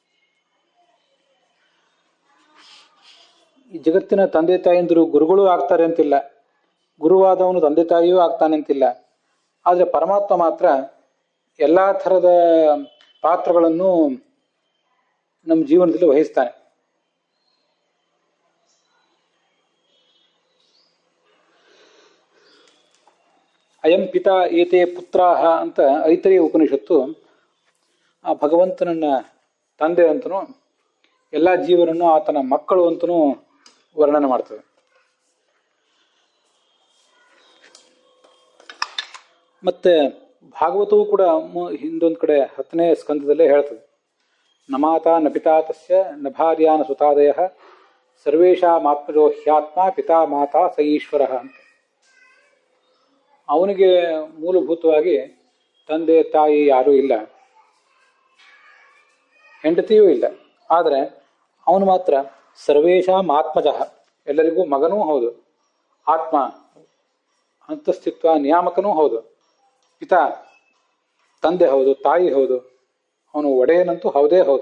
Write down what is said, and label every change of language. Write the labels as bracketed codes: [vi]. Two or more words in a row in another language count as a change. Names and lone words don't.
[kn] ಈ ಜಗತ್ತಿನ ತಂದೆ ತಾಯಂದಿರು ಗುರುಗಳು ಆಗ್ತಾರೆ ಅಂತಿಲ್ಲ, ಗುರುವಾದವನು ತಂದೆ ತಾಯಿಯೂ ಆಗ್ತಾನೆ ಅಂತಿಲ್ಲ. ಆದರೆ ಪರಮಾತ್ಮ ಮಾತ್ರ ಎಲ್ಲ ಥರದ ಪಾತ್ರಗಳನ್ನು ನಮ್ಮ ಜೀವನದಲ್ಲಿ ವಹಿಸ್ತಾನೆ. [sa] ಅಯಂ ಪಿತಾ ಏತೆ ಪುತ್ರಾಹ [kn] ಅಂತ ಐತರೇಯ ಉಪನಿಷತ್ತು ಆ ಭಗವಂತನನ್ನ ತಂದೆ ಅಂತನೂ ಎಲ್ಲ ಜೀವನನ್ನು ಆತನ ಮಕ್ಕಳು ಅಂತನೂ ವರ್ಣನೆ ಮಾಡ್ತದೆ. ಮತ್ತೆ ಭಾಗವತವು ಕೂಡ ಹಿಂದೊಂದು ಕಡೆ 10ನೇ ಸ್ಕಂದದಲ್ಲೇ ಹೇಳ್ತದೆ, [sa] ನ ಮಾತಾ ನ ಪಿತಾ ತಸ್ಯ ನ ಭಾರ್ಯಾ ನ ಸುತಾದಯ ಸರ್ವೇಷಾಮಾತ್ಮಜೋ ಹ್ಯಾತ್ಮ ಪಿತಾ ಮಾತಾ ಸ ಈಶ್ವರ ಅಂತ. [kn] ಅವನಿಗೆ ಮೂಲಭೂತವಾಗಿ ತಂದೆ ತಾಯಿ ಯಾರೂ ಇಲ್ಲ, ಹೆಂಡತಿಯೂ ಇಲ್ಲ. ಆದರೆ ಅವನು ಮಾತ್ರ [sa] ಸರ್ವೇಷಾಂ ಆತ್ಮಜಃ, [kn] ಎಲ್ಲರಿಗೂ ಮಗನೂ ಹೌದು, ಆತ್ಮ ಅಂತಸ್ತಿತ್ವ ನಿಯಾಮಕನೂ ಹೌದು, ಪಿತಾ ತಂದೆ ಹೌದು, ತಾಯಿ ಹೌದು, ಅವನು ಒಡೆಯನಂತೂ ಹೌದೇ ಹೌದು.